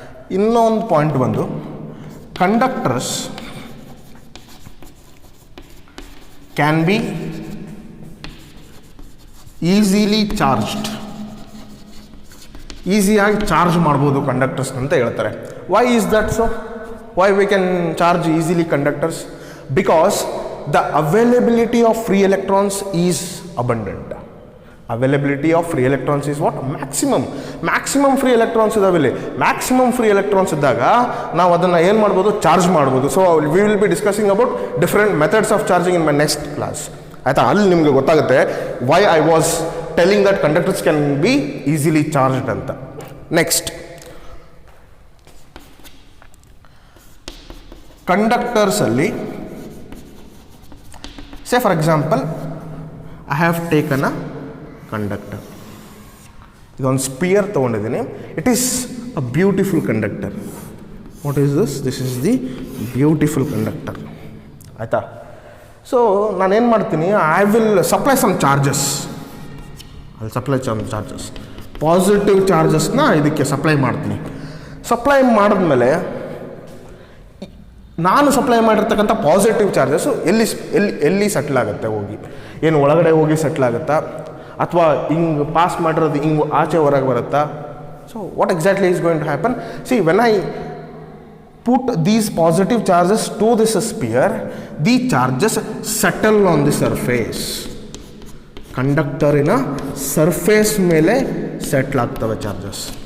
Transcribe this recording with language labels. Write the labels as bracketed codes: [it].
[kn] ಇನ್ನೊಂದು ಪಾಯಿಂಟ್ ಬಂದು, [en] Conductors can be easily charged. [kn] ಈಸಿಯಾಗಿ ಚಾರ್ಜ್ ಮಾಡ್ಬೋದು ಕಂಡಕ್ಟರ್ಸ್ ಅಂತ ಹೇಳ್ತಾರೆ. [en] Why is that so? Why we can charge easily conductors? Because the availability of free electrons is abundant. Availability of free electrons is what? Maximum free electrons [kn] ಇದಾವೆ ಇಲ್ಲಿ. Maximum free electrons ಇದ್ದಾಗ ನಾವು ಅದನ್ನು ಏನು ಮಾಡ್ಬೋದು? Charge ಮಾಡ್ಬೋದು. [en] So we will be discussing about different methods of charging in my next class. ಆಯಿತಾ? [kn] ಅಲ್ಲಿ ನಿಮಗೆ ಗೊತ್ತಾಗುತ್ತೆ [en] Why I was telling that conductors can be easily charged ಅಂತ. Next, ಕಂಡಕ್ಟರ್ಸಲ್ಲಿ say for example I have taken a conductor. [kn] ಇದೊಂದು spear ತೊಗೊಂಡಿದ್ದೀನಿ. [en] It is a beautiful conductor. What is this? This is the beautiful conductor. ಆಯಿತಾ? [kn] So ನಾನೇನು ಮಾಡ್ತೀನಿ, [en] I will supply some charges. [kn] ಅಲ್ಲಿ supply charges, positive ಚಾರ್ಜಸ್ನ ಇದಕ್ಕೆ supply ಮಾಡ್ತೀನಿ. Supply ಮಾಡಿದ್ಮೇಲೆ ನಾನು ಸಪ್ಲೈ ಮಾಡಿರ್ತಕ್ಕಂಥ ಪಾಸಿಟಿವ್ ಚಾರ್ಜಸ್ಸು ಎಲ್ಲಿ ಸೆಟ್ಲ್ ಆಗುತ್ತೆ? ಹೋಗಿ ಏನು ಒಳಗಡೆ ಹೋಗಿ ಸೆಟ್ಲ್ ಆಗುತ್ತಾ, ಅಥವಾ ಹಿಂಗೆ ಪಾಸ್ ಮಾಡಿರೋದು ಹಿಂಗೆ ಆಚೆ ಹೊರಗೆ ಬರುತ್ತಾ? [en] So what exactly is going to happen? See, when I put these positive charges to this sphere, the charges settle on the surface. [kn] ಕಂಡಕ್ಟರಿನ surface ಮೇಲೆ ಸೆಟ್ಲ್ ಆಗ್ತವೆ ಚಾರ್ಜಸ್.